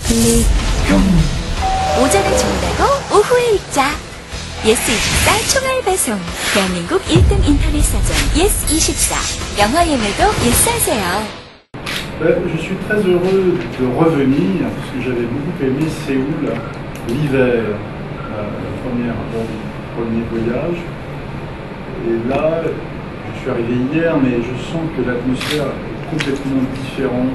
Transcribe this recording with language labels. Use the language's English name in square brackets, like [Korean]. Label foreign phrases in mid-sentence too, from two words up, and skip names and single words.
[Korean] 달리 오전에 준다고 오후에 읽자. 예스24 총알 배송. 대한민국 1등 인터넷 사전 예스24. 영화 예매도 예스하세요. [French] Je suis très heureux de revenir parce que j'avais beaucoup aimé Séoul l'hiver, premier voyage. Et là, je suis arrivé hier, mais je sens que l'atmosphère est complètement différente.